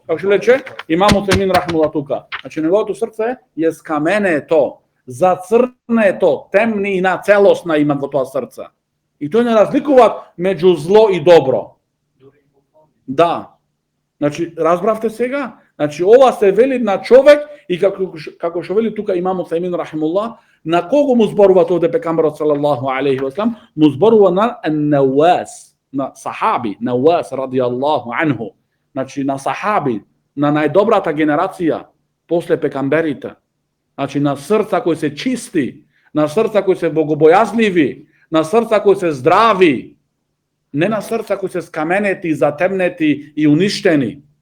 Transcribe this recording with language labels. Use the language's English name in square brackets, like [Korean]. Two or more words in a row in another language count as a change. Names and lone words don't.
[Macedonian] Како што рече имам Уфемин рахимуллах тука. Значи неговото срце е скаменето, зацрнето, темни и на целосна имат во тоа срце. И тој не разликува меѓу зло и добро. Да. Значи, разбравте сега? Значи, ова се вели на човек и како што вели тука имам Уфемин рахимуллах, на кого му зборува овде пекамберот [Arabic] صلى الله عليه وسلم? [Macedonian] Му зборува на Науас, на сахаби, Науас [Arabic] رضي الله عنه. [Macedonian] Значи, на сахаби, на најдобрата генерација после пекамберите. Значи, на срца кои се чисти, на срца кои се богобојазливи, на срца кои се здрави, не на срца кои се скаменети, затемнети и уништени.